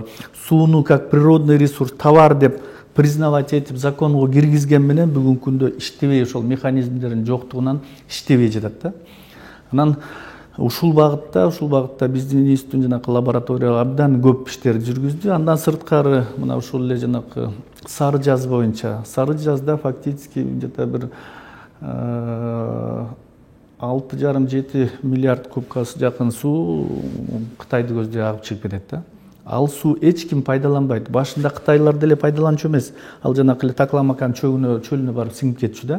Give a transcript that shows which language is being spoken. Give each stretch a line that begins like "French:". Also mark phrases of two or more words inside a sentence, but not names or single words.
Kyrgyz: Сууну
Russian: как природный ресурс, товар
Kyrgyz: деп признавать этип законго киргизген менен бүгүнкү күндө иштебей, ошол механизмдердин жоктугунан иштебей жатат да. Анан ушул багытта биздин институттун жанагы лаборатория абдан көп иштерди жүргүздү. Андан сырткары мына ушул эле жанагы Сары Жаз боюнча, Сары Жазда
Russian: фактически где-то
Kyrgyz: бир 6,5-7 миллиард кубка жакын суу Кытайды көздөй агып чыгып кетет да. Ал суу эч ким пайдаланбайт. Башында кытайлар деле пайдаланчу эмес. Ал жанакы эле Такламакан чөлүнө барып сиңип кетчү да.